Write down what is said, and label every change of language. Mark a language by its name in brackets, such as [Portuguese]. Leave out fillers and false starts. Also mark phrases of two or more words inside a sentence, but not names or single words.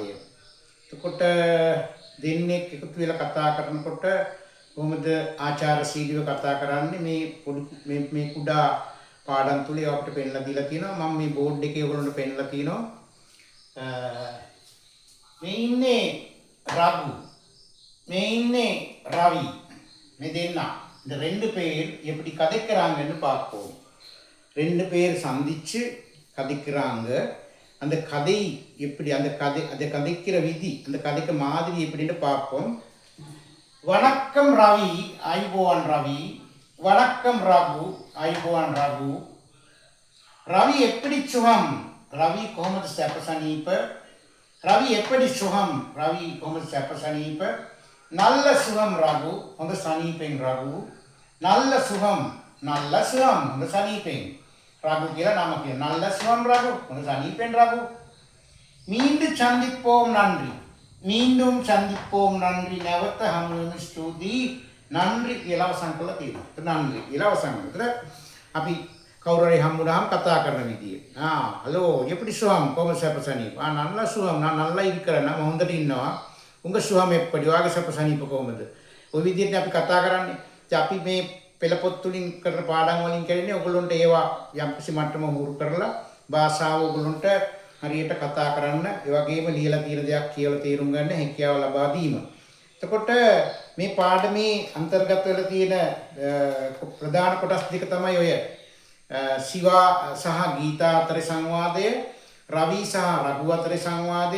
[Sinhala] එතකොට දෙන්නෙක් එකතු වෙලා කතා කරනකොට කොහොමද ආචාරශීලීව කතා කරන්නේ මේ කුඩා පාඩම් තුල අපිට පෙන්ලා දීලා තියෙනවා. මම මේ බෝඩ් එකේ ඔයගොල්ලන්ට පෙන්ලා තියෙනවා. මේ ඉන්නේ රඝු මේ ඉන්නේ ரவி මේ දෙන්නා [Tamil] இந்த ரெண்டு பேர் எப்படி கதைக்கிறாங்கன்னு பார்ப்போம். ரெண்டு பேர் சந்திச்சு கதைக்கிறாங்க. அந்த கதை எப்படி அந்த கதைக்கிற விதி அந்த கதைக்கு மாதிரி எப்படின்னு பார்ப்போம். வணக்கம் ரவி ஆயுபோவான் ரவி வணக்கம் ரகு ஆயுபோவான் ரகு ரவி எப்படி சுகம் ரவி කොහොමද [Sinhala] සැප සනීප [Tamil] ரவி எப்படி சுகம் ரவி [Sinhala] කොහොමද සැප සනීප [Tamil] நல்ல சுகம் ரகு [Sinhala] හොඳ සනීපෙන් රඝු [Tamil] நல்ல சுகம் [Sinhala] හොඳ සනීපෙන් රඝු කියලා නම කියන [Tamil] நல்ல சுகம் ரகு [Sinhala] හොඳ සනීපෙන් රඝු [Tamil] மீண்டும் சந்திப்போம் நன்றி [Sinhala] නැවත හමු වෙමු ස්තුතියි නன்றි කියලා අවසන් කළා තියෙනවා. නன்றි කියලා අවසන් කරලා අපි කවුරු හරි හම්බුනහම කතා කරන විදිය. [Tamil] ஹலோ எப்படி சுகம் [Sinhala] කොහොමද සැප සනීප? [Tamil] நல்ல சுகம் நான் நல்லா இருக்கிறேன் [Sinhala] මම හොඳට ඉන්නවා. [Tamil] உங்க சுகம் எப்படி [Sinhala] වාගේ සැප සනීප කොහොමද? ඔය විදිහට අපි කතා කරන්නේ. අපි මේ පෙළ පොත් තුලින් කරන පාඩම් වලින් කරන්නේ ඔයගොල්ලන්ට ඒවා යම්කිසි මට්ටමක හුරු කරලා භාෂාව ඔයගොල්ලන්ට හරියට කතා කරන්න, ඒ වගේම ලියලා තියෙන දේක් කියලා තේරුම් ගන්න හැකියාව ලබා දීම. එතකොට මේ පාඩමේ අන්තර්ගත වෙලා තියෙන ප්‍රධාන කොටස් දෙක තමයි ඔය සිවා සහ ගීතා අතරේ සංවාදය, රවි සහ රඝු අතරේ සංවාදය.